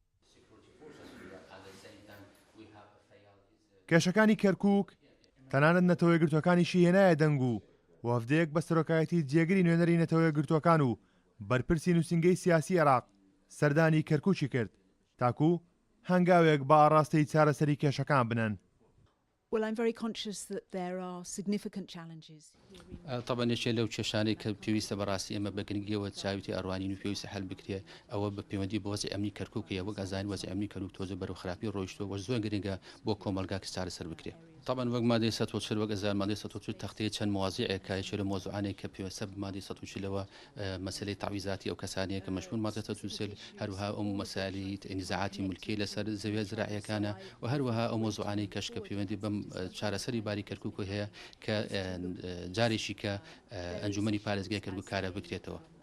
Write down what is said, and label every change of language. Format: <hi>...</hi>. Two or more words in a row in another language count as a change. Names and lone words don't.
<ckb>کێشەکانی کەرکووک تەنانەت نەتەوە یەکگرتوەکانیشی هێنایە دەنگ و وەفدەیەک بە سەرۆکایەتی جێگری نوێنەری نەتەوە یەکگرتوەکان و بەرپرسی نووسینگەی سیاسی عێراق سەردانی کەرکووکی کرد تاکو هەنگاوێک بە ئاڕاستەی چارەسەری کێشەکان بنن.</ckb> <en>Well, I'm very conscious that there are significant challenges.</en> <ckb>طبعا یەکێ لەو کێشانەی کە پێویستە بەڕاستی ئێمە بەگرنگیەوە چاویتی ئەڕوانین و پێویستە هەل بکرێ ئەوە بە پەیوەندی بە وەزعی ئەمنی کەرکووکە وەک ئەزانین وەزعی ئەمنی کەرکووک تۆزە بەرەو خراپی ڕۆیشتووە وە زۆر گرنگە بۆ کۆمەلگا کە چارەسەر بکرێ. طبعا وەک مادەی 140 وەک ئەزان مادەی 140 تەختەیە چەند مواضیعێکە یەکێ لە مۆزوعانێک کە پێویستە بە مادەی 140ەوە مەسەلەی تعویزاتی ئەو کەسانەیە کە مەشمول مادەی 140 هەروەها ئەو مەسائلی نزاعاتی مولکی لەسەر زەویە زراعیەکانە و هەروەها ئەو مۆزوعانەی کەش کە پەیوەندی بەم چارەسەری باری کەرکووک هەیە کە جارێکی کە ئەنجومەنی پارێزگای کەرکووک کارە بکرێتەوە.</ckb>